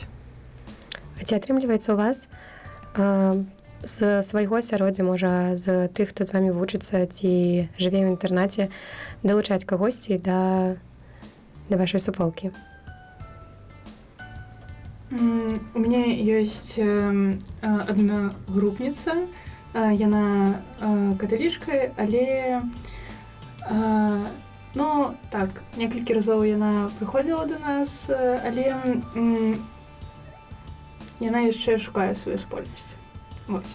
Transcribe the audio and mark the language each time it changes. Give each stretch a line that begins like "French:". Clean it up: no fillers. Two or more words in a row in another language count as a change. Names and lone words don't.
Belarusian: А ці атрымліваецца у вас з свайго асяроддзя, можа, з тых, хто з вамі вучыцца ці жыве ў інтэрнаце, далучаць кагосьці да вашай суполкі?
Russian: У меня есть одна группница,
Belarusian: яна каталічка, але ну так, некалькі разоў яна прыходзіла да нас, але яна яшчэ шукае сваю супольнасць. Вось.